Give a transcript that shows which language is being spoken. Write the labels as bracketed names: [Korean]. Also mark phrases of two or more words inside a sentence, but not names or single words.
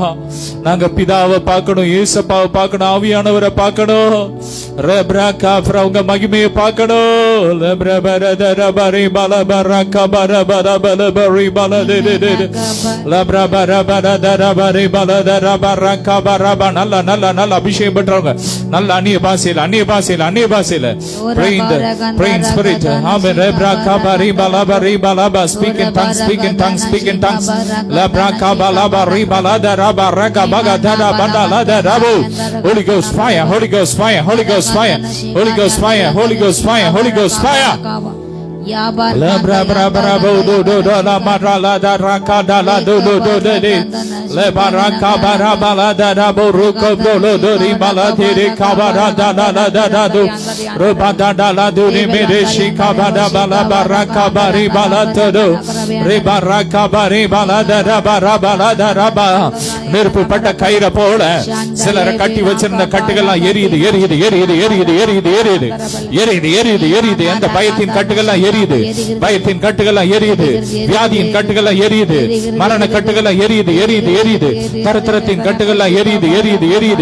[Tamil] நாங்க பிதாவை பார்க்கணும், ஏசப்பாவை பார்க்கணும், ஆவியானவரை பார்க்கணும், உங்க மகிமையை பார்க்கணும். நல்ல நல்ல நல்ல அபிஷேகம் பண்றவங்க நல்ல அந்நிய பாசையில அந்நிய பாசையில அந்நிய பாசையில [English] speak in tongues, speak in tongues, speak in tongues. Holy Ghost fire, Holy Ghost fire, Holy Ghost fire, Holy Ghost fire, Holy Ghost fire, Holy Ghost fire. La bra bra bra bo do do do la mara la da ra ka da la do do do de de le baraka bara bala da da bo ru ko do do do ri bala de de ka bara da da da da da do ru ba da da la do ni me de shi ka ba da bala baraka bari bala to do re baraka bari bala da da bara bala da ra ba. [Tamil] நெருப்பு பட்ட கயிறை போல சிலரை கட்டி வச்சிருந்த கட்டுகள்லாம் எரியுது எரியுது எரியுது எரியுது எரியுது எரியுது எரியுது எரியுது எரியுது. அந்த பயத்தின் கட்டுகள்லாம் எரியுது, பயத்தின் கட்டுகள்லாம் எரியுது, வியாதியின் கட்டுகள்லாம் எரியுது, மரண கட்டுகள்லாம் எரியுது எரியுது எரியுது, தரித்திரத்தின் கட்டுகள்லாம் எரியுது எரியுது எரியுது.